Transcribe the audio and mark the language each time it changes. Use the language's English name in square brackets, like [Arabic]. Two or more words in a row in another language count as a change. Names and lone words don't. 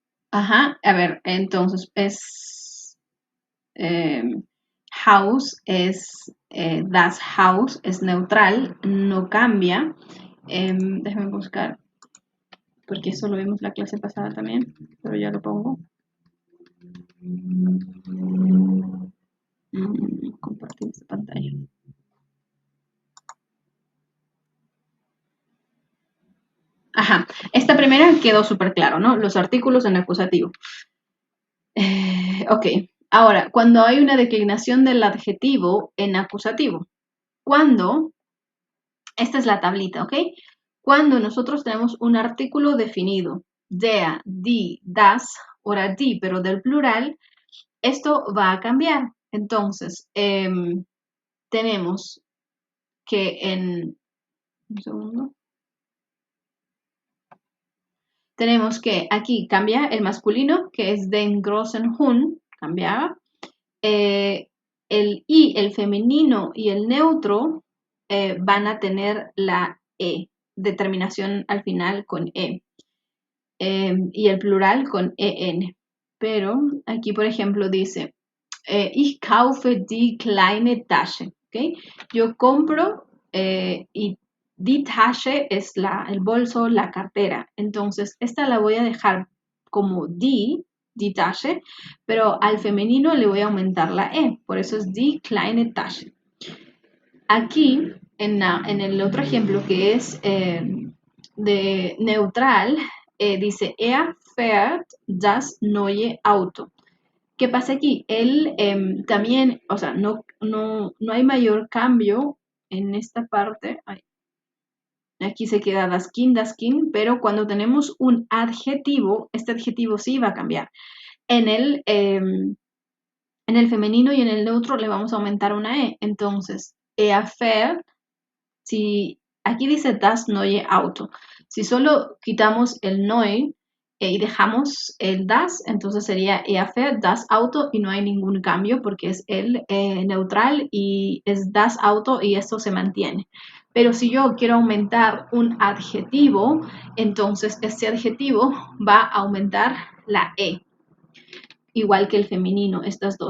[Spanish] Ajá, a ver, entonces house [German] das Haus [Spanish] es neutral, no cambia. Déjame buscar, porque eso lo vimos la clase pasada también, pero ya lo pongo. Compartir esta pantalla. Ajá, esta primera quedó súper claro, ¿no? Los artículos en acusativo. Ok, ahora, cuando hay una declinación del adjetivo en acusativo, cuando, esta es la tablita, ¿ok? Cuando nosotros tenemos un artículo definido, [German] der, die, das, [Spanish] ahora die, pero del plural, esto va a cambiar. Entonces, tenemos que en, un segundo, tenemos que aquí cambia el masculino, que es [German] den großen Hund, [Spanish] cambiaba. El i, el femenino y el neutro van a tener la e, determinación al final con e, y el plural con en. Pero aquí, por ejemplo, dice, [German] ich kaufe die kleine Tasche. [Spanish] ¿Okay? Yo compro y [German] die Tasche [Spanish] es el bolso, la cartera. Entonces, esta la voy a dejar como [German] die Tasche, [Spanish] pero al femenino le voy a aumentar la e. Por eso es [German] die kleine Tasche. [Spanish] Aquí, en el otro ejemplo que es de neutral, dice, [German] er fährt das neue Auto. [Spanish] ¿Qué pasa aquí? Él también, o sea, no hay mayor cambio en esta parte. Ay, aquí se queda [German] das Kind, [Spanish] pero cuando tenemos un adjetivo, este adjetivo sí va a cambiar. En el femenino y en el neutro le vamos a aumentar una E. Entonces, [German] er fährt, [Spanish] si aquí dice [German] das neue Auto, [Spanish] si solo quitamos el neu y dejamos el das, entonces sería [German] er fährt das Auto [Spanish] y no hay ningún cambio porque es el neutral y es [German] das Auto [Spanish] y esto se mantiene. Pero si yo quiero aumentar un adjetivo, entonces este adjetivo va a aumentar la E, igual que el femenino, estas dos.